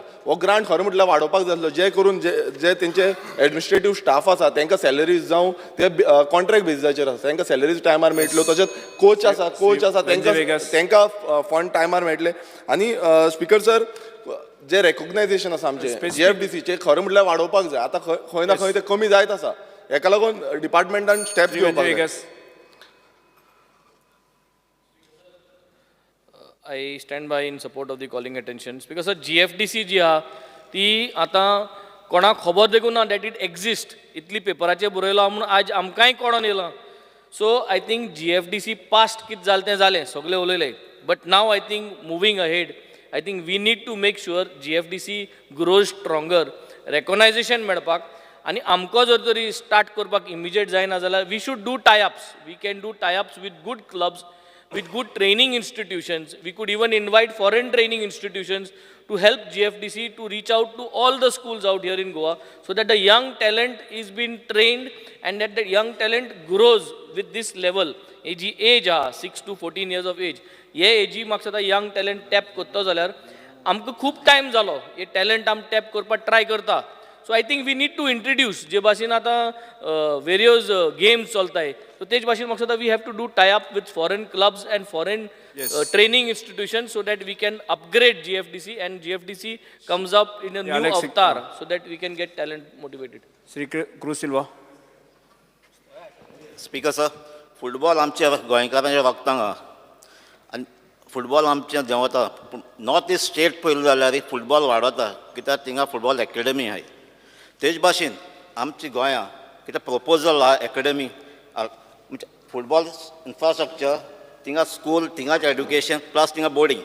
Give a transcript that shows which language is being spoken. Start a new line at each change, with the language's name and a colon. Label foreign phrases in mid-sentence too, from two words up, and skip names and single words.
Konkani: हो ग्रांट खरो म्हटल्यार वाडोवपाक जाय आसलो जे करून जे तेंचे
English: administrative staff
Konkani: आसा तांकां सॅलरीज जावं ते कॉन्ट्रॅक्ट बेजिसाचेर आसा तांकां सॅलरीज टायमार मेळटल्यो. तशेंच कोच आसा तांकां फंड टायमार मेळटले. आनी
English: Speaker sir
Konkani: जे रेकॉग्नायझेशन आसा आमचे GFDCचे खरें म्हटल्यार वाडोवपाक जाय. आतां खंय ना खंय ते कमी जायत आसा. हेका लागून डिपार्टमेंटान स्टेप्स घेवपाक जाय.
English: I stand by in support of the calling attentions because
Konkani: GFDC जी आहा ती आतां कोणाक खबर देखून ना
English: that it exist
Konkani: इतली पेपराचेर बरयलो म्हणून आज आमकांय कळोन येयलां.
English: So I think GFDC
Konkani: पास्ट कितें जालें तें जालें सगळें उलयलें
English: But now I think moving ahead I think we need to make sure GFDC grows stronger recognition
Konkani: मेळपाक आनी आमकां जर तरी स्टार्ट करपाक इमिजिएट जायना जाल्यार
English: We should do tie-ups we can do tie-ups with good clubs with good training institutions. We could even invite foreign training institutions to help GFDC to reach out to all the schools out here in Goa so that the young talent is being trained and that the young talent grows with this level. Age 6 to 14 years of age.
Konkani: Ye age म्हाका सदा
English: young talent tap
Konkani: करता जाल्यार आमकां खूब टायम जालो हे टॅलंट आमी टॅप करपाक ट्राय करता.
English: So I think we need to introduce
Konkani: जे भाशेन आतां वेरियस गेम्स चलताय
English: सो
Konkani: तेच भाशेन म्हाका दिसता
English: we have to do tie up with foreign clubs and foreign training institutions so that we can upgrade GFDC and GFDC comes up in a new avatar so that we can get talent motivated.
Konkani: श्री क्रूज सिल्वा.
English: Speaker sir
Konkani: फुटबॉल आमच्या गोंयकारांच्या वखदांक आहा आनी फुटबॉल आमचें देंवता पूण
English: North East state
Konkani: पळयलें जाल्यार फुटबॉल वाडवता कित्याक थिंगा
English: football academy
Konkani: आहाय. तेच भाशेन आमची गोंयां कितें प्रपोजल आहा एकेडमी म्हणजे
English: football infrastructure
Konkani: थिंगा स्कूल थिंगाच
English: education plus
Konkani: थिंगा बोर्डींग.